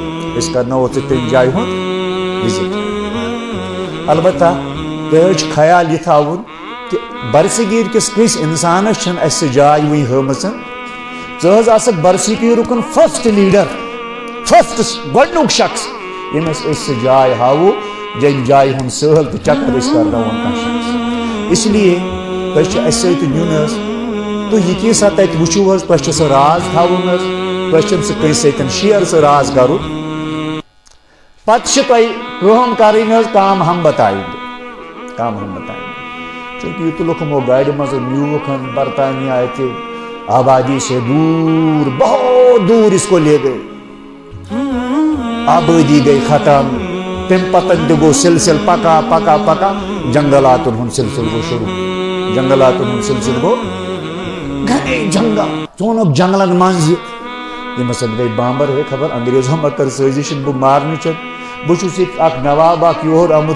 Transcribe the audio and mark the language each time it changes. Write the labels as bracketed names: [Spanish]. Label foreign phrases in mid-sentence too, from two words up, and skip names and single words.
[Kashmiri] البتہ تۄہہِ حظ چھُ خیال یہِ تھاوُن کہِ برصغیر کِس کٲنٛسہِ اِنسانس چھنہٕ اَسہِ سۄ جاے وٕنہِ ہٲمٕژ ژٕ حظ آسکھ برصغیرُک فسٹ لیڈر گۄڈنیُک شخص ییٚمِس أسۍ سۄ جاے ہاوو ییٚمہِ جایہِ ہُنٛد سٲل تہٕ چکر أسۍ کرناوون کانٛہہ شخص [Urdu] اس لیے [Kashmiri] تۄہہِ چھُ اَسہِ سۭتۍ نیُن حظ تُہۍ یہِ کیٛاہ سا تتہِ وٕچھِو حظ تۄہہِ چھُ سُہ راز تھاوُن حظ تۄہہِ چھُنہٕ سُہ کٲنٛسہِ سۭتۍ شیر سُہ راز کرُن پتہٕ چھِ تۄہہِ کٲم کرٕنۍ حظ [Urdu] کام ہم بتائیں گے [Kashmiri] چونکہ یہ تُلُکھ یِمو گاڑِ منٛز نیوٗکھ برطانیہ [Urdu] اتہِ آبادی سے دور بہت دور اس کو لے گئے آبادی گئی ختم [Kashmiri] تم پتن تہِ گوٚو سلسل پکا جنگلاتن ہُنٛد سلسل گوٚو شروع گوٚو گھنے جنگل ژوٚنُکھ جنگلن منٛز یِمس گٔے بامبر ہے خبر انگریزو ما کٔر سٲزِش بہٕ مارنٕچ بہٕ چھُس ییٚتہِ اکھ نواب اکھ یور آمُت